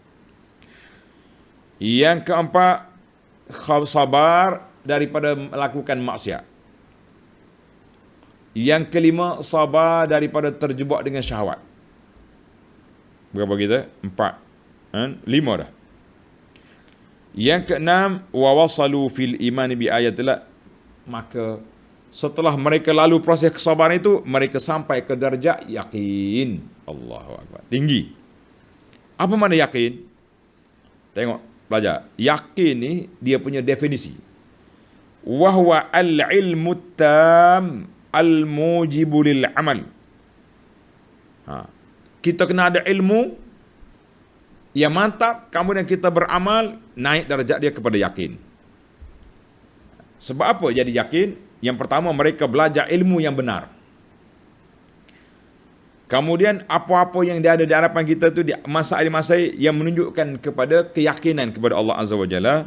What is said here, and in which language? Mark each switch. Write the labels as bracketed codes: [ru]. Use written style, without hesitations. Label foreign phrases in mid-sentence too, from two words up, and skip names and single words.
[ms] Yang keempat, sabar daripada melakukan maksiat. Yang kelima, sabar daripada terjebak dengan syahwat. Berapa kita? 4. 5 dah. Yang keenam, [ar] ووصلوا في الإيمان بآيات الله. [ms] Maka setelah mereka lalu proses kesabaran itu, mereka sampai ke darjah yakin. [ar] الله أكبر. [ms] Tinggi. Apa makna yakin? Tengok, belajar. Yakin ni dia punya definisi. [ar] وهو العلم التام الموجب للعمل. [ms] Kita kena ada ilmu yang mantap, kemudian kita beramal, naik darjat dia kepada yakin. Sebab apa jadi yakin? Yang pertama, mereka belajar ilmu yang benar. Kemudian apa-apa yang dia ada di hadapan kita tu, masalah-masalah yang menunjukkan kepada keyakinan kepada Allah [ar] عز وجل.